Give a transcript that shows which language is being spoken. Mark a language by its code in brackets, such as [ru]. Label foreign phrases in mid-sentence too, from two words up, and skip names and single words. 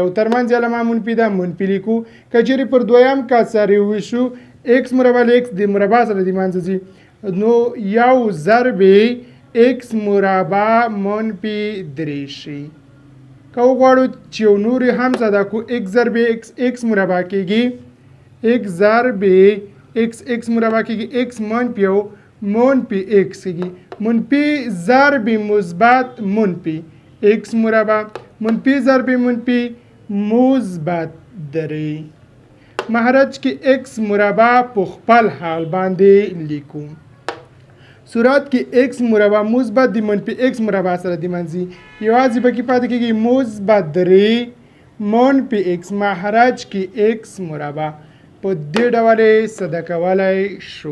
[ps] ترمنځ علامه منفي ده منفي لیکو. که چیرې پر دویم کسر یې وویشو ایکس مربع له ایکس د مربع سره د منځه ځي نو یو ضرب ایکس مربع منفي درې شي. که وغواړو چې یو نور هم ساده کو ایکس ضرب ایکس ایکس مربع کېږي ایکس ضرب ایکس ایکس مربع کېږي ایکس منفي یو منفی x کېږي. منفی ضرب مثبت منفی x مربع منفی ضرب منفی مثبت 3. مخرج کې x مربع په خپل حال باندې لیکو. صورت کې x مربع مثبت د منفی x مربع سره د منځي یوازې پکې پاتې کېږي مثبت 3 منفی x. مخرج کې x مربع په دې ډول صدا کولی شو.